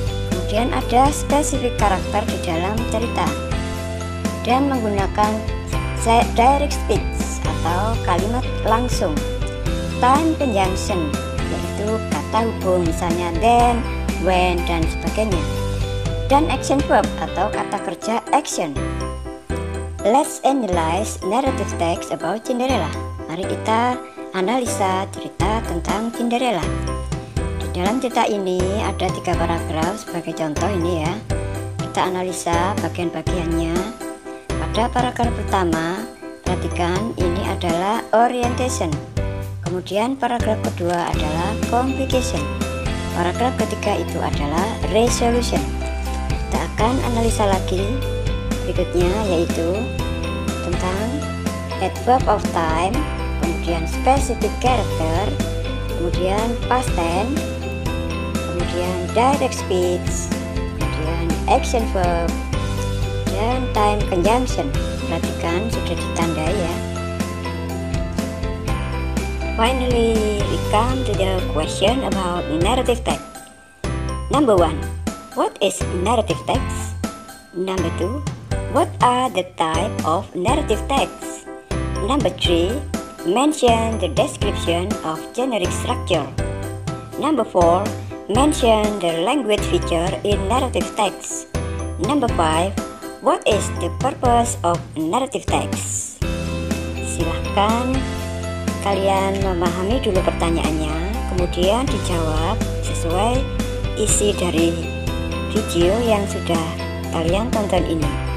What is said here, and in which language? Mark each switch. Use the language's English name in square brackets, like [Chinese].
[Indonesian] Kemudian ada spesifik karakter di dalam cerita dan menggunakan direct speech atau kalimat langsung. Time conjunction, yaitu kata hubung, misalnya then, when, dan sebagainya. Dan action verb atau kata kerja action. [English] Let's analyze narrative text about Cinderella. [Indonesian] Mari kita analisa cerita tentang Cinderella. Di dalam cerita ini ada 3 paragraf sebagai contoh ini ya. Kita analisa bagian-bagiannya. Pada paragraf pertama, perhatikan ini adalah orientation. Kemudian paragraf kedua adalah complication. Paragraf ketiga itu adalah resolution. Kita akan analisa lagi berikutnya, yaitu tentang adverb of time, kemudian specific character, kemudian past tense, kemudian direct speech, kemudian action verb, dan time conjunction. Perhatikan sudah ditandai ya. [English] Finally, we come to the question about narrative text. Number 1. What is narrative text? Number 2. What are the type of narrative text? Number 3. Mention the description of generic structure. Number 4. Mention the language feature in narrative text. Number 5. What is the purpose of narrative text? [Indonesian] Silahkan kalian memahami dulu pertanyaannya, kemudian dijawab sesuai isi dari video yang sudah kalian tonton ini.